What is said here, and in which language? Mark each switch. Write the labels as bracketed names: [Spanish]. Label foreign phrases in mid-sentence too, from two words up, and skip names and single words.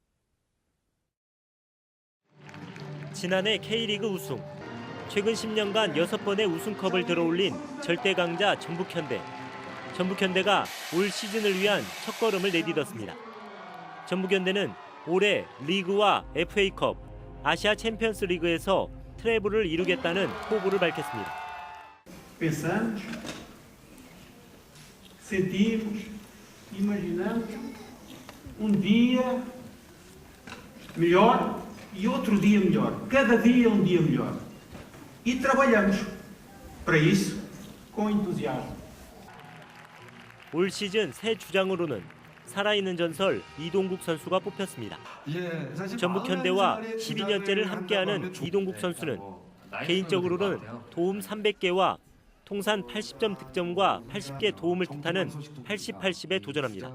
[Korean] 지난해 K리그 우승, 최근 10년간 6번의 우승컵을 들어올린 절대강자 전북현대. 전북현대가 올 시즌을 위한 첫걸음을 내딛었습니다. 전북현대는 올해 리그와 FA컵, 아시아 챔피언스 리그에서 트래블을 이루겠다는 포부를 밝혔습니다. [Portuguese] Pensamos, sentimos, imaginamos dia melhor e outro dia melhor. Cada dia dia melhor. E trabalhamos para isso com entusiasmo. [Korean] 올 시즌 새 주장으로는 살아있는 전설 이동국 선수가 뽑혔습니다. 전북현대와 12년째를 함께하는 이동국 선수는 개인적으로는 도움 300개와 통산 80점 득점과 80개 도움을 뜻하는 80-80에 도전합니다.